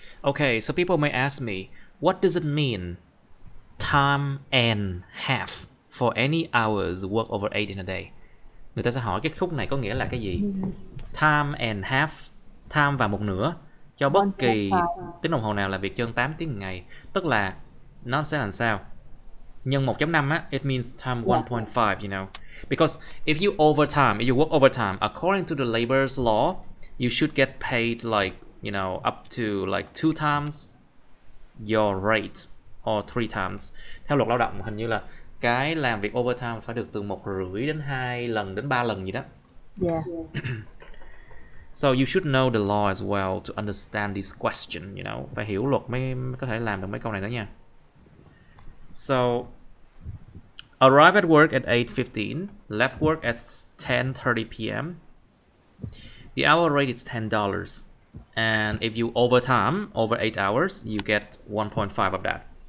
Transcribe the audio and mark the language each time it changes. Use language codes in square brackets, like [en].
[en] Okay, so people may ask me, what does it mean? Time and half for any hours work over 8 in a day. [vi] Người ta sẽ hỏi cái khúc này có nghĩa là cái gì? Time and half, time và một nửa cho bất kỳ tiếng đồng hồ nào làm việc trên 8 tiếng một ngày. Tức là nó sẽ làm sao? Nhân 1.5 á, [en] it means time 1.5, you know. Because if you overtime, if you work overtime, according to the labor's law, you should get paid like, you know, up to like 2 times your rate or 3 times. [vi] Theo luật lao động hình như là cái làm việc overtime phải được từ 1,5 đến 2 lần đến 3 lần gì đó. [en] Yeah. So you should know the law as well to understand this question, you know. [vi] Phải hiểu luật mới có thể làm được mấy câu này đó nha. [en] So arrive at work at 8:15, left work at 10:30 p.m. The hour rate is $10. And if you overtime over 8 hours, you get 1.5 of that.